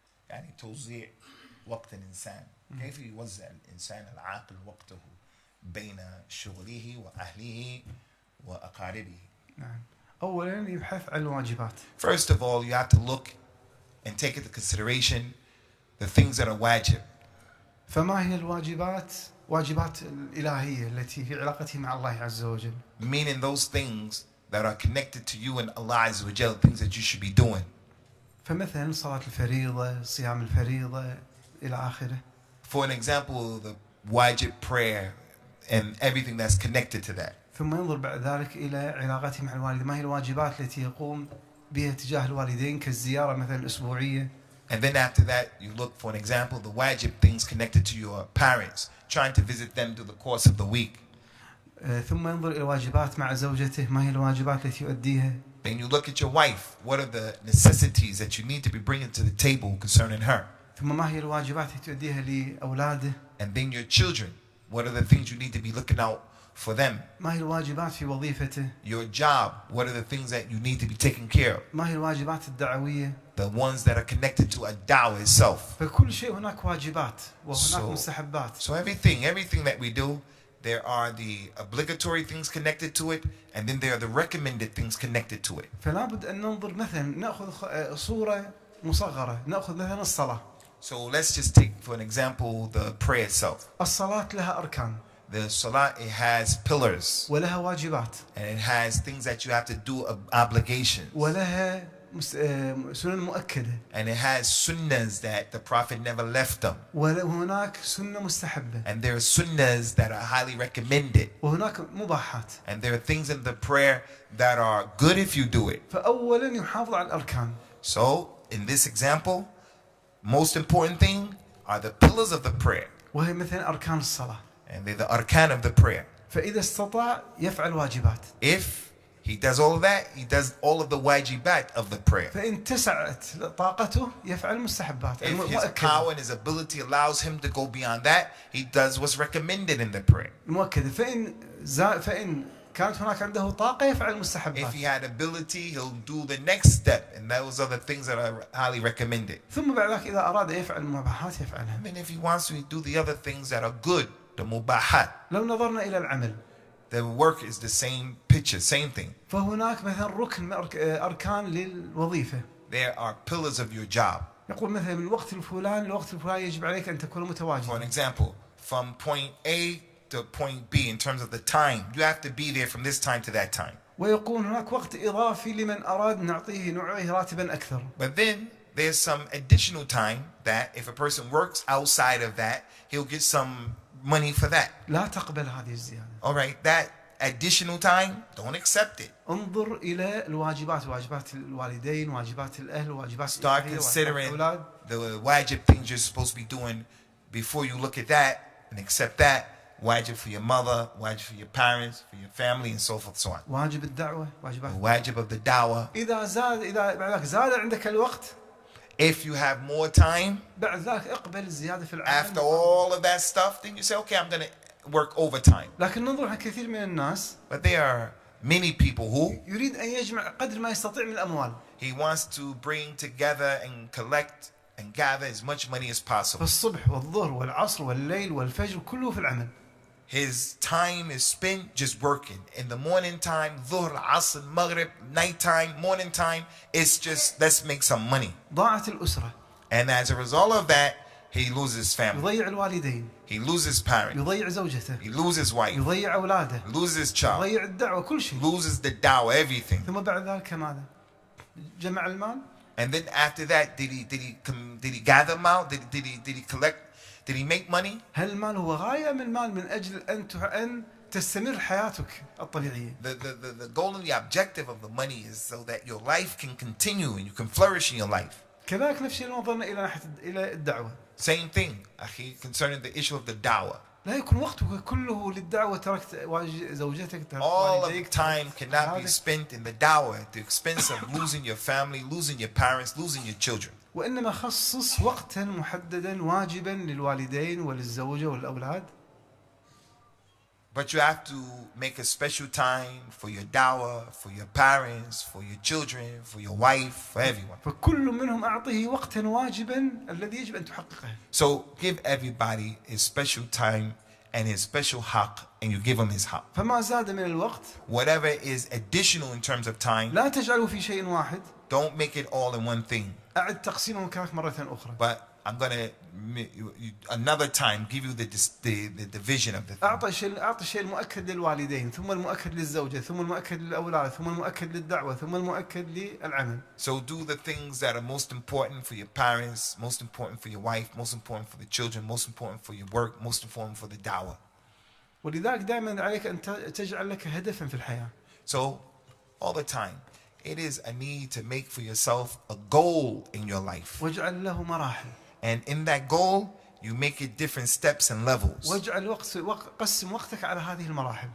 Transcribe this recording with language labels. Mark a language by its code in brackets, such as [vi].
[ar] يعني توزيع وقت الإنسان كيف يوزع الإنسان العاقل وقته بين شغله وأهله وأقاربه. نعم. أولاً يبحث عن الواجبات. [en] First of all, you have to look and take into consideration the things that are wajib. [ar] فما هي الواجبات؟ واجبات الإلهية التي في علاقته مع الله عز وجل. [en] Meaning those things that are connected to you and Allah Azza wa Jal, things that you should be doing. [ar] فمثلا صلاة الفريضة، صيام الفريضة إلى آخره. [en] For an example, the wajib prayer and everything that's connected to that. [ar] ثم ينظر بعد ذلك إلى علاقته مع الوالد. ما هي الواجبات التي يقوم بها تجاه الوالدين كالزيارة مثلا الأسبوعية. [en] And then after that, you look for an example, the wajib things connected to your parents, trying to visit them through the course of the week. [ar] ثم ينظر إلى الواجبات مع زوجته. ما هي الواجبات التي يؤديها. [en] Then you look at your wife. What are the necessities that you need to be bringing to the table concerning her? [ar] ثم ما هي الواجبات التي تؤديها لأولاده. [en] And then your children. What are the things you need to be looking out for them? [ar] ما هي الواجبات في وظيفته. [en] Your job. What are the things that you need to be taking care of? [ar] ما هي الواجبات الدعوية. [en] The ones that are connected to a da'wah itself. [ar] فكل شيء هناك واجبات وهناك مستحبات. [en] So everything that we do, there are the obligatory things connected to it, and then there are the recommended things connected to it. [ar] فلا بد أن ننظر مثلا نأخذ صورة مصغرة. نأخذ مثلا الصلاة. [en] So let's just take for an example the prayer itself. [ar] الصلاة لها أركان. [en] The salah, it has pillars. [ar] ولها واجبات. [en] And it has things that you have to do, obligations. [ar] ولها سنن مؤكدة. [en] And it has sunnahs that the Prophet never left them. [ar] وهناك سنة مستحبة. [en] And there are sunnahs that are highly recommended. [ar] وهناك مباحات. [en] And there are things in the prayer that are good if you do it. [ar] فأولا يحافظ على الأركان. [en] So in this example, most important thing are the pillars of the prayer. [ar] وهي مثلا أركان الصلاة. [en] And they're the arkan of the prayer. [ar] فإذا استطاع يفعل واجبات. [en] If He does all of that. He does all of the wajibat of the prayer. [ar] فإن تسعت طاقته يفعل المستحبات. [en] If his power and his ability allows him to go beyond that, he does what's recommended in the prayer. [ar] المؤكدة. فإن كانت هناك عنده طاقة يفعل المستحبات. [en] If he had ability, he'll do the next step, and those are the things that are highly recommended. [ar] ثم بعد ذلك إذا أراد يفعل المباحات يفعلها. [en] And if he wants to do the other things that are good, the mubahat, [ar] لو نظرنا إلى العمل. [en] the work is the same picture, same thing. [ar] فهناك مثلا ركن من أركان للوظيفة. [en] There are pillars of your job. [ar] يقول مثلا من الوقت الفلاني للوقت الفلاني يجب عليك أن تكون متواجدا. [en] For an example, from point A to point B in terms of the time, you have to be there from this time to that time. [ar] ويكون هناك وقت إضافي لمن أراد نعطيه راتبا أكثر. [en] But then there's some additional time that if a person works outside of that, he'll get some money for that. [ar] لا تقبل هذه الزيادة. [en] All right, that additional time, don't accept it. [ar] انظر إلى الواجبات، واجبات الوالدين، واجبات الأهل، واجبات [en] Start considering the wajib things you're supposed to be doing before you look at that and accept that. Wajib for your mother, wajib for your parents, for your family, and so forth, so on. [ar] واجب الدعوة، واجبات. [en] The wajib of the dawah. [ar] إذا بعد ذلك زاد عندك الوقت. [en] If you have more time, [ar] بعد ذلك اقبل الزيادة في العمل. [en] after all of that stuff, then you say, okay, I'm going to work overtime. [ar] لكن ننظر عن كثير من الناس. [en] But there are many people who [ar] يريد أن يجمع قدر ما يستطيع من الأموال. [en] he wants to bring together and collect and gather as much money as possible. [ar] فالصبح والظهر والعصر والليل والفجر كله في العمل. [en] His time is spent just working. In the morning time, dhuhr, asr, maghrib, night time, morning time, it's just let's make some money. [ar] ضاعت الأسرة. [en] And as a result of that, he loses family. [ar] يضيع الوالدين. [en] He loses parents. [ar] يضيع زوجته. [en] He loses wife. [ar] يضيع أولاده. [en] Loses child. [ar] يضيع الدعوة كل شيء. [en] Loses the dawah, everything. [ar] ثم بعد ذلك ماذا؟ جمع المال. [en] And then after that, did he gather them out? Did he collect? Did he make money? [ar] هل المال هو غاية من المال من أجل أن تستمر حياتك الطبيعية؟ [en] The goal and the objective of the money is so that your life can continue and you can flourish in your life. [ar] كذلك نفس الشيء نظرنا إلى الدعوة. [en] Same thing, [ar] أخي, [en] concerning the issue of the dawah. [ar] لا يكون وقتك كله للدعوة تركت زوجتك تركت [en] All of [ar] والديك. [en] time cannot be spent in the dawah at the expense of losing your family, losing your parents, losing your children. [ar] وإنما خصص وقتا محددا واجبا للوالدين وللزوجة والأولاد. [en] But you have to make a special time for your dawah, for your parents, for your children, for your wife, for everyone. [ar] فكل منهم أعطيه وقتا واجبا الذي يجب أن تحققه. [en] So give everybody his special time and his special haqq, and you give him his haqq. [ar] فما زاد من الوقت. [en] Whatever is additional in terms of time, [ar] لا تجعله في شيء واحد. [en] don't make it all in one thing. [ar] أعد تقسيمه كذلك مرة أخرى. [en] But I'm gonna another time give you the division of the thing. [ar] أعطي الشيء المؤكد للوالدين، ثم المؤكد للزوجة، ثم المؤكد للأولاد، ثم المؤكد للدعوة، ثم المؤكد للعمل. [en] So do the things that are most important for your parents, most important for your wife, most important for the children, most important for your work, most important for the dawah. [ar] ولذلك دائما عليك أن تجعل لك هدفا في الحياة. [en] So all the time, it is a need to make for yourself a goal in your life. [ar] واجعل له مراحل. [en] And in that goal, you make it different steps and levels. [ar] قسم وقتك على هذه المراحل.